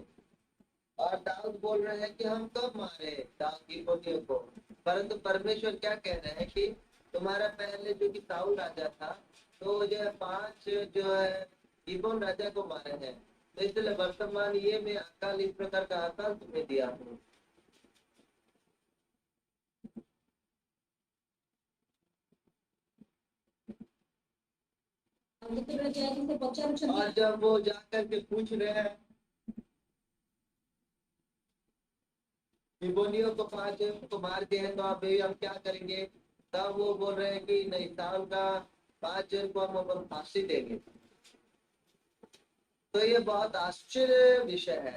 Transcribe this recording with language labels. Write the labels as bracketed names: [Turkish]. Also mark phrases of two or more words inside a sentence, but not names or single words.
[Hindi] और दाऊद बोल रहे हैं कि हम कब मारे गिबेयोनियों को, परंतु परमेश्वर क्या कह रहे हैं कि तुम्हारा पहले जो कि साउल राजा था, तो जो है 5 जो है गिबोन राजा को मारे हैं। तो इसलिए वर्तमान ये मैं अकाल, इस प्रकार का अकाल तुम्हें दिया हूँ। [Odia] ଆଉ ଯେତେବେଳେ ଯାଇକି ସେ ପଚାରୁଛନ୍ତି [Hindi] और जब वो जाकर के पूछ रहे हैं गिबोनियों को 5 को मार दिए हैं, तो अब हम क्या करेंगे? तब वो बोल रहे हैं कि नहीं, साउल का 5 जन को हम फांसी देंगे। तो ये बहुत आश्चर्य विषय है।